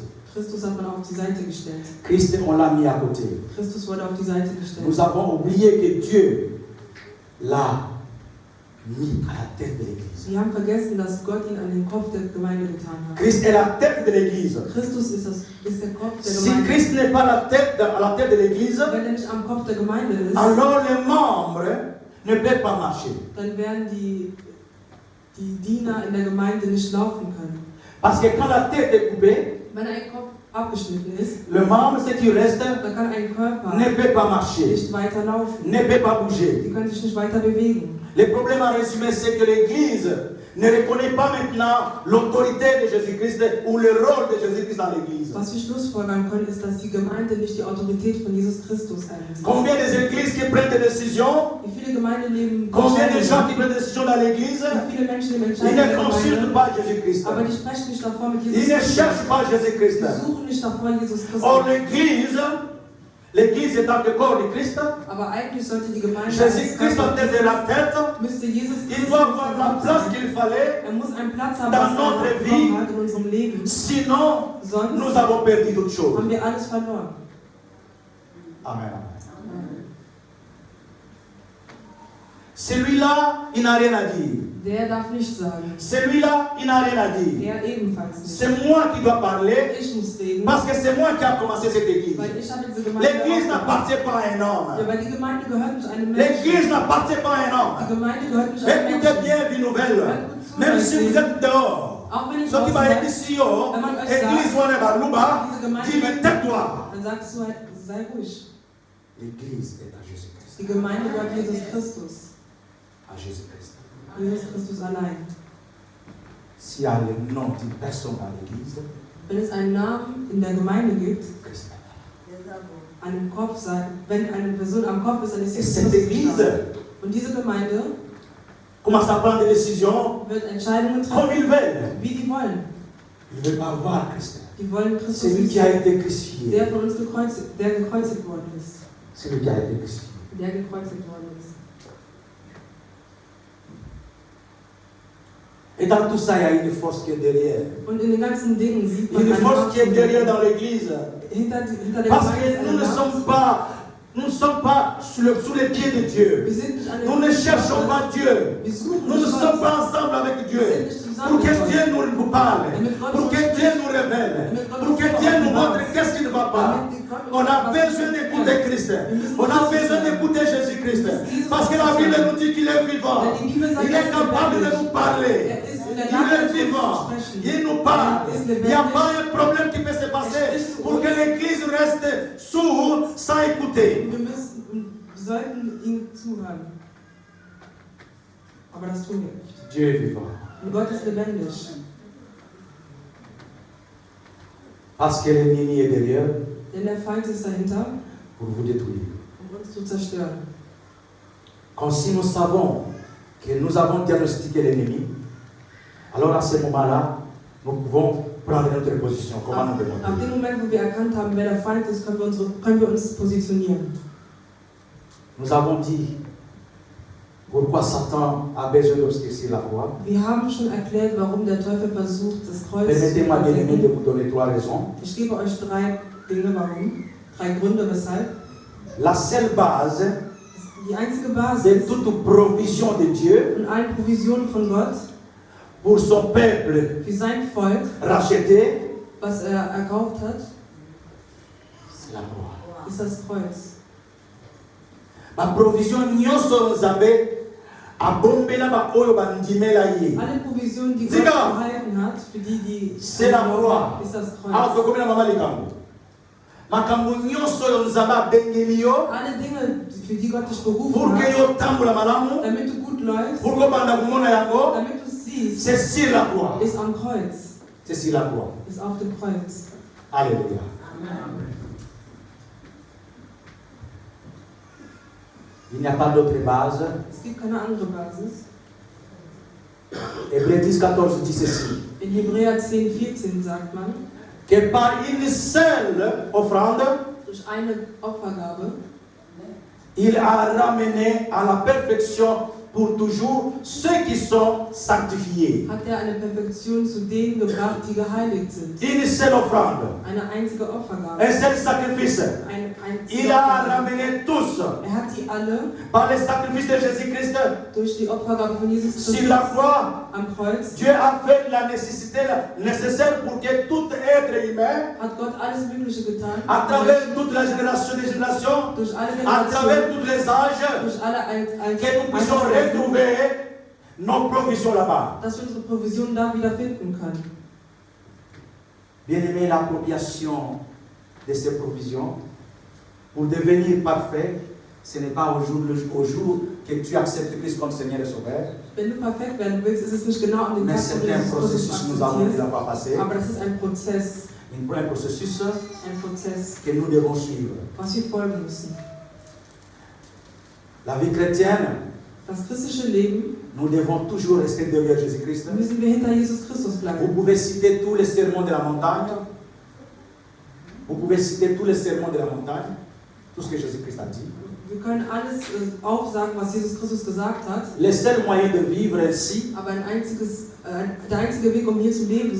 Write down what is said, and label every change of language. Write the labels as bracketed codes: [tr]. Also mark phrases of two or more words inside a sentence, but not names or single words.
[de] Christus hat man auf die Seite gestellt. [fr] Christ, on l'a mis à côté. [de] Christus wurde auf die Seite gestellt. [fr] Nous avons oublié que Dieu l'a mis à la tête de l'église. [de] Wir haben vergessen, dass Gott ihn an den Kopf der Gemeinde getan hat. [fr] Christ est la tête de l'église. [de] Christus ist der Kopf der [fr] Si [de] Gemeinde. [fr] Christ n'est pas à la tête de l'église, [de] Wenn er nicht am Kopf der Gemeinde ist, [fr] alors les membres ne peuvent pas marcher. [de] dann werden die Diener in der Gemeinde nicht laufen können. [fr] Parce que quand la tête est coupée, [de] Wenn ein Kopf abgeschnitten ist, [fr] le membre, ce qui reste, [de] dann kann ein Körper [fr] ne peut pas marcher, [de] nicht weiter laufen. [fr] ne peut pas bouger. [de] Die können sich nicht weiter bewegen. [fr] Le problème en résumé, c'est que l'Église ne reconnaît pas maintenant l'autorité de Jésus-Christ ou le rôle de Jésus-Christ dans l'Église. [de] Was wir schlussfolgern können, ist, dass die Gemeinde nicht die Autorität von Jesus Christus einnimmt. [fr] Combien d'églises qui prennent des décisions, [de] Wie viele Gemeinden leben [fr] combien de gens qui [de] Entscheidungen? [fr] prennent des décisions dans l'Église, [de] Wie viele Menschen nehmen [fr] ils [de] Entscheidungen in [fr] ne [de] der [fr] consultent [de] Gemeinde, [fr] pas Jésus-Christ. [de] aber die sprechen nicht davor mit [fr] Ils [de] Jesus [fr] ne [de] Christus. [fr] cherchent pas Jésus-Christ. [de] Die suchen nicht davor Jesus [fr] Or, [de] Christus. [fr] l'Église étant le corps de Christ, [de] Aber eigentlich sollte die Gemeinde [fr] Jésus-Christ doit être la tête, [de] müsste Jesus [fr] il [de] Christus [fr] doit avoir la place qu'il fallait, [de] Er muss einen Platz haben, [fr] dans [de] was [fr] notre [de] er [fr] vie. [de] bekommen hat in unserem Leben. [fr] sinon [de] Sonst [fr] nous avons perdu toute chose. [de] haben wir alles verloren. [fr] Amen. Celui-là, il n'a rien à dire. [de] Der darf nicht sagen. [fr] Celui-là, il n'a rien à dire. [de] Er ebenfalls nicht. [fr] C'est moi qui dois parler [de] Ich muss reden, [fr] parce que c'est moi qui a commencé cette église. [de] weil ich habe diese Gemeinde [fr] L'église [de] aufgebaut. [fr] n'appartient pas à un [de] Ja, [fr] homme. [de] weil die Gemeinde gehört nicht einem Menschen. [fr] L'église n'appartient pas à un [de] Die [fr] homme. [de] Gemeinde gehört nicht einem [fr] Écoutez [de] Menschen. [fr] bien, vie nouvelle. Même si vous êtes dehors, [de] Auch wenn ich [fr] ce qui va être [de] draußen [fr] ici, oh, [de] wenn man euch [fr] église [de] sagt, [fr] ou un balouba, [de] diese Gemeinde, [fr] dis mais tais-toi. [de] dann sagst du halt, sei ruhig. [fr] L'église est à Jésus-Christ. [de] Die Gemeinde gehört Jesus Christus. [fr] À Jésus-Christ. [de] Jesus Christus allein. [fr] S'il y a le nom d'une personne dans l'église, [de] Wenn es einen Namen in der Gemeinde gibt, [fr] Christ est là. [de] an dem Kopf sein, wenn eine Person am Kopf ist, dann ist [fr] Et [de] Jesus [fr] cette [de] Christus [fr] église [de] da. Und diese Gemeinde [fr] commence à prendre des décisions [de] wird Entscheidungen [fr] comme [de] treffen, [fr] ils veulent. [de] wie die wollen. [fr] Ils ne veulent pas voir Christ. [de] Die wollen Christus [fr] C'est lui [de] nicht [fr] qui a [de] sehen, [fr] été crucifié. [de] der von uns gekreuzigt worden ist. [fr] C'est lui qui a été crucifié. [de] Der gekreuzigt worden ist. [fr] Et dans tout ça, il y a une force qui est derrière. [de] Und in den ganzen Dingen sieht man [fr] Une [de] eine [fr] force qui est [de] Macht. [fr] derrière dans l'église. [de] Hinter der [fr] Parce [de] Gemeinde ist [fr] que [de] eine [fr] nous ne [de] Macht. [fr] sommes pas sous les pieds de Dieu. [de] Wir sind nicht an [fr] Nous ne cherchons pas Dieu. [de] Wir suchen [fr] Nous ne [de] nicht [fr] sommes [de] Gott. [fr] pas ensemble avec Dieu. [de] Wir sind nicht zusammen [fr] Pour que [de] mit Gott. [fr] Dieu nous parle. [de] Damit Gott [fr] Pour [de] uns [fr] que [de] spricht. [fr] Dieu nous révèle. [de] Damit Gott [fr] Pour [de] uns [fr] que Dieu nous [de] offenbart. [fr] montre qu'est-ce qui ne va pas. [de] Damit Gott uns [fr] On a besoin d'écouter Christ. On a besoin d'écouter Jésus-Christ. Parce que la Bible nous dit qu'il est vivant. Il est capable de nous parler. Il est vivant. Il nous parle. Il n'y a pas un problème qui peut se passer pour que l'Église reste sourde sans écouter. [de] Wir sollten ihm zuhören. Aber das tun wir nicht. [fr] Dieu est vivant. [de] Und Gott ist lebendig. [fr] Parce que l'ennemi est derrière [de] Denn der Feind ist dahinter, [fr] pour vous détruire. [de] uns zu zerstören. [fr] Comme si nous savons que nous avons diagnostiqué l'ennemi, alors à ce moment-là, nous pouvons prendre notre position. Comment nous demandons. [de] Ab dem Moment, wo wir erkannt haben, wer der Feind ist, können wir uns positionieren. [fr] Nous avons dit pourquoi Satan a besoin d'obscurcir la voie. [de] Wir haben schon erklärt, warum der Teufel versucht, das Kreuz zu [fr] Permettez-moi, bien-aimés, de [de] verdecken. [fr] vous donner 3 raisons. [de] Ich gebe euch 3 Dinge, warum. 3 Gründe, weshalb. [fr] La seule base [de] Die einzige [fr] de [de] Basis [fr] toute provision de Dieu [de] von allen Provisionen von Gott [fr] pour son peuple [de] für sein Volk, [fr] racheté, [de] was er erkauft hat, [fr] c'est la croix. [de] ist das Kreuz. [ln] Ma provision nyonso nzambe abombela ba oyo bandimela ye. [de] Alle Provisionen, die Gott Sieger! gehalten hat, für die [fr] C'est la croix. [de] ist das Ah, Kreuz. [ln] tokomela mama likambo. Makambo nyonso oyo nzambe abengeli yo [de] Alle Dinge, für die Gott dich berufen [fr] pour que [de] hat, [ln] yo tambola malamu, [de] damit du gut läufst, [ln] pour kobanda komona yango, [de] damit du siehst, [fr] c'est sur la croix. [de] ist am Kreuz, [fr] C'est sur la croix. [de] ist auf dem Kreuz. [fr] Alléluia. Il n'y a pas d'autre base. [de] Es gibt keine andere Basis. [fr] Hébreux 10, 14 dit ceci. [de] In Hebräer 10,14 sagt man, [fr] Que par une seule offrande, [de] durch eine Opfergabe [fr] il a ramené à la perfection pour toujours ceux qui sont sanctifiés. [de] hat er eine Perfektion zu denen gebracht, die geheiligt sind. [fr] Une seule offrande, [de] Eine einzige Opfergabe. [fr] un seul sacrifice. [de] Ein [fr] Il [de] einziger [fr] a [de] Opfergabe. [fr] ramené tous [de] Er hat die alle [fr] par le sacrifice de Jésus-Christ [de] durch die Opfergabe von Jesus [fr] sur [de] Christus [fr] la croix. [de] am Kreuz. [fr] Dieu a fait la nécessité nécessaire pour que tout être humain, [de] Hat Gott alles Mögliche getan. [fr] à travers toute la génération des générations, [de] Durch alle [fr] à travers [de] Generationen, [fr] tous les âges, [de] durch alle [fr] que nous puissions retrouver nos provisions là-bas. [de] dass wir unsere Provision da wiederfinden können. [fr] Bien-aimé, l'appropriation de ces provisions pour devenir parfait, ce n'est pas au jour que tu acceptes Christ comme Seigneur et Sauveur, [de] Wenn du perfekt werden willst, ist es nicht genau an dem [fr] mais [de] Tag, wo du [fr] c'est un [de] Jesus Christus [fr] processus que nous avons dû [de] akzeptierst, [fr] avoir passé, [de] aber das ist ein Prozess, [fr] un processus [de] Prozess, [fr] que nous devons suivre. [de] was wir folgen müssen. [fr] La vie chrétienne, [de] Das christliche Leben [fr] nous devons toujours rester derrière Jésus-Christ. [de] müssen wir hinter Jesus Christus [fr] Vous [de] bleiben. [fr] pouvez citer tous les sermons de la montagne. Vous pouvez citer tous les sermons de la montagne, tout ce que Jésus-Christ a dit. [de] Wir können alles aufsagen, was Jesus Christus gesagt hat, [fr] Le seul moyen de vivre ainsi, [de] aber der einzige Weg, um hier zu leben,